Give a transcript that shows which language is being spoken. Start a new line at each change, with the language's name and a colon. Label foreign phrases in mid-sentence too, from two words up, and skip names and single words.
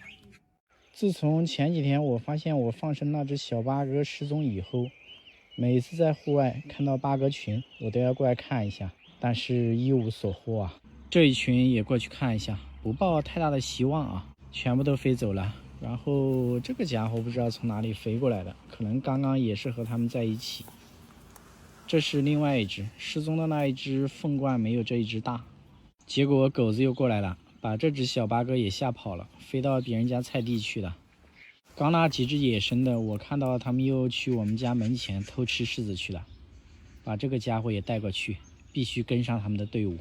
Chinese: 自從前幾天我發現我放生那只小八哥失蹤以後，每次在戶外看到八哥群，我都要過來看一下，但是一無所獲啊。這一群也過去看一下，不抱太大的希望啊，全部都飛走了。然後這個家伙不知道從哪裡飛過來的，可能剛剛也是和他們在一起。這是另外一只失蹤的那一只鳳冠，沒有這一只大。結果狗子又過來了，把這只小八哥也嚇跑了，飛到別人家菜地去了。剛那幾只野生的，我看到他們又去我们家門前偷吃柿子去了，把這個家伙也帶過去，必須跟上他們的隊伍。